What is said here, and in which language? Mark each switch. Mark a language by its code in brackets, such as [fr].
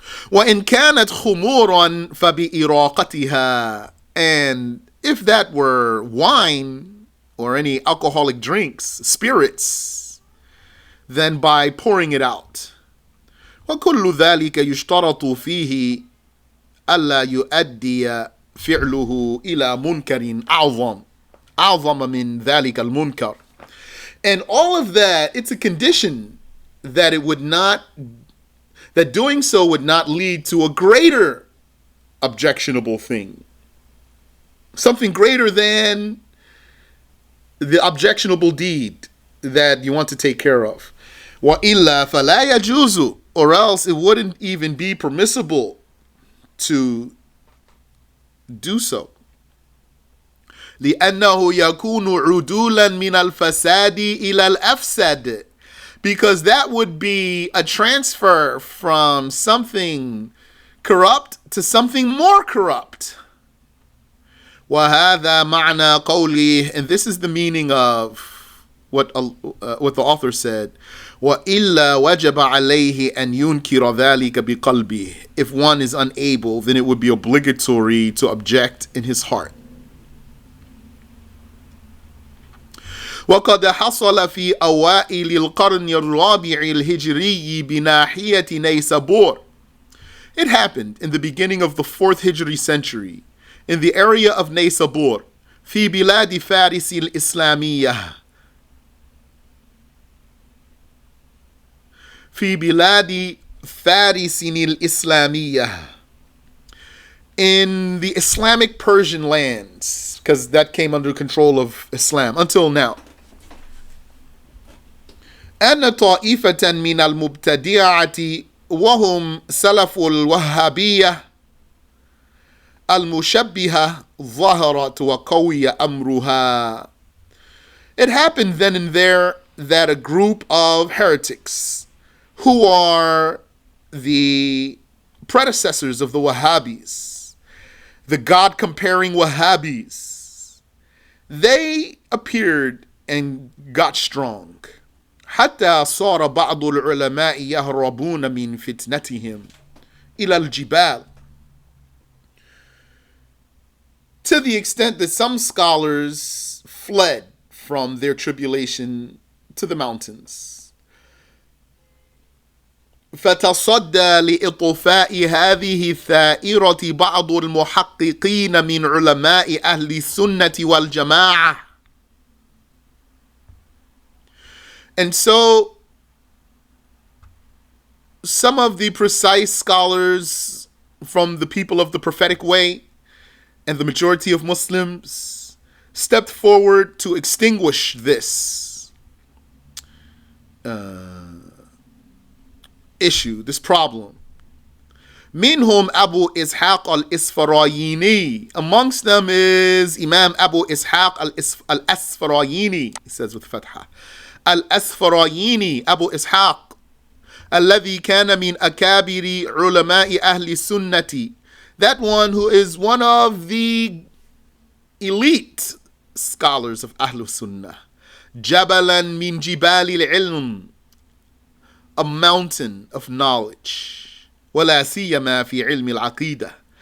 [ar] وَإِنْ كَانَتْ خُمُورًا فَبِإِرَاقَتِهَا, [en] and if that were wine or any alcoholic drinks, spirits, then by pouring it out. [ar] وكل ذلك يشترط فيه ألا يؤدي فعله إلى منكر أعظم من ذلك المنكر. [en] And all of that, it's a condition that it would not, that doing so would not lead to a greater objectionable thing. Something greater than the objectionable deed that you want to take care of. [ar] وَإِلَّا فَلَا يَجُوزُ, [en] or else it wouldn't even be permissible to do so. [ar] لأنه يكون عدولا من الفساد إلى الأفسد, [en] because that would be a transfer from something corrupt to something more corrupt. [ar] وهذا معنى قوله, [en] and this is the meaning of what the author said. [ar] وَإِلَّا وَجَبَ عَلَيْهِ أَنْ يُنْكِرَ ذَلِكَ بِقَلْبِهِ. [en] If one is unable, then it would be obligatory to object in his heart. [ar] وقد حصل في أوائل القرن الرابع الهجري بناحية نيسابور. [en] It happened in the beginning of the 4th Hijri century in the area of Naysabur [ar] في بلاد فارس الإسلامية [en] في بلاد فارس الإسلامية in the Islamic Persian lands, because that came under control of Islam until now. [ar] أن طائفة من المبتدعة وهم سلف الوهابية المشبهة ظهرت وقوي أمرها. [en] It happened then and there that a group of heretics who are the predecessors of the Wahhabis, the God-comparing Wahhabis, they appeared and got strong. [ar] حتى صار بعض العلماء يهربون من فتنتهم إلى الجبال. [en] To the extent that some scholars fled from their tribulation to the mountains. [ar] فتصدى لإطفاء هذه الثائرة بعض المحققين من علماء أهل السنة والجماعة. [en] And so some of the precise scholars from the people of the prophetic way and the majority of Muslims stepped forward to extinguish this issue, this problem. [ar] Minhum Abu Ishaq al-Isfarayini. [en] Amongst them is Imam Abu Ishaq al-Asfarayini. He says with Fatha. Al-Asfarayini, Abu Ishaq. [ar] الذي كان من أكابر علماء أهل السنة. [en] That one who is one of the elite scholars of Ahlul Sunnah. [ar] جبلا من جبال العلم. [en] A mountain of knowledge. [ar] ولا سيما في علم العقيدة.